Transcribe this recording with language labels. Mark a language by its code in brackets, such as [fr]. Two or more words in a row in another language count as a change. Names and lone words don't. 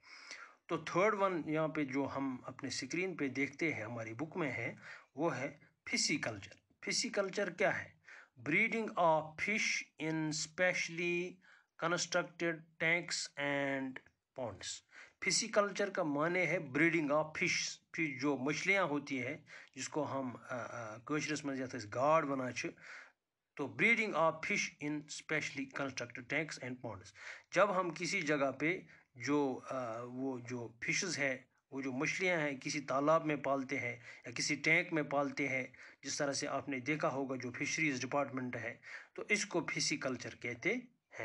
[ur] تو [en] third one [ur] یہاں پہ جو ہم اپنے سکرین پہ دیکھتے ہیں ہماری بک میں ہے، وہ ہے فشی کلچر. فشی کلچر کیا ہے؟ [en] breeding of fish in specially constructed tanks and ponds. [ur] فشی کلچر کا معنی ہے [en] breeding of fish. [ur] جو مچھلیاں ہوتی ہے جس کو ہم [ks] کٲشرِس منٛز یَتھ أسۍ گاڈ وَنان چھِ، [en] تو breeding of fish in specially constructed tanks and ponds. [ur] جب ہم کسی جگہ پہ وہ جو فشز ہے، وہ جو مچھلیاں ہیں کسی تالاب میں پالتے ہیں یا کسی ٹینک میں پالتے ہیں، جس طرح سے آپ نے دیکھا ہوگا جو [en] fisheries department [ur] ہے، تو اس کو فشی کلچر کہتے ہیں.